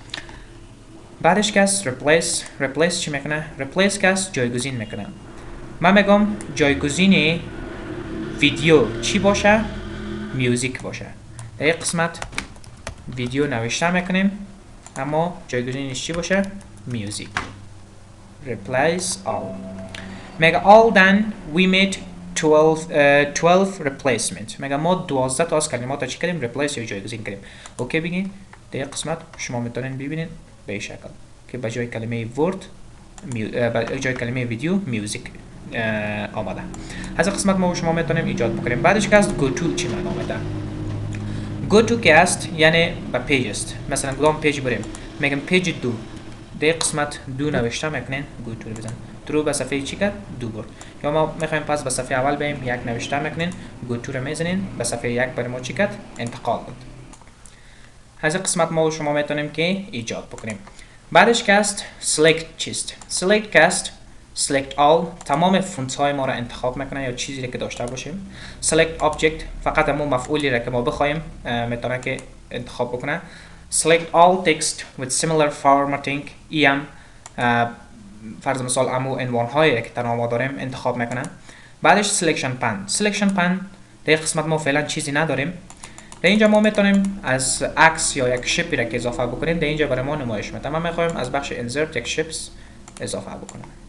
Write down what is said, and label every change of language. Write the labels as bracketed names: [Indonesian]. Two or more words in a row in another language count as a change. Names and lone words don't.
[Persian] بعدش که است replace چی میکنه؟ replace که است جایگزین میکنه. من میگم جایگزین ویدیو چی باشه؟ میوزیک باشه. در این قسمت ویدیو نوشته میکنیم، اما جایگزینش چی باشه؟ میوزیک. [English] replace all. میگه all then we made 12 replacement. [Persian] میگه ما 12 تا از کلمات چی کردیم؟ replace یا جایگزین کردیم. اوکی بگین. در این قسمت شما میتونین ببینید به این شکل که به جای کلمه ورد به جای کلمه ویدیو میوزیک آمده. از این قسمت ما شما میتونیم ایجاد بکنیم. بعدش که است [English] go to [Persian] چی معنی میده؟ [English] go to [Persian] که است یعنی به پیج است. مثلا کدام پیج بریم؟ میگم پیج 2. در این قسمت 2 نوشته میکنین، [English] go to بزن. [Persian] درو به صفحه چی کرد؟ 2 برد. یا ما میخوایم پس به صفحه اول بریم، 1 نوشته میکنین، [English] go to [Persian] رو میزنین، به صفحه 1 برای ما چی کرد؟ انتقال داد. از این قسمت ما شما میتونیم که ایجاد بکنیم. بعدش که است select چیست؟ select که است [English] select all، [Persian] تمام فونت های ما را انتخاب میکنه یا چیزی که داشته باشیم. [English] select object [Persian] فقط همون مفعولی را که ما بخوایم میتونه که انتخاب بکنه. [English] select all text with similar formatting [Persian] ام فرض مثال امو عنوان هایی که ما داریم انتخاب میکنه. بعدش [English] selection pan [Persian] در قسمت ما فعلا چیزی نداریم. در اینجا ما میتونیم از عکس یا یک شیپی را که اضافه بکنیم در اینجا برای ما نمایش میده. ما میخوایم از بخش insert یک شیپس اضافه بکنیم.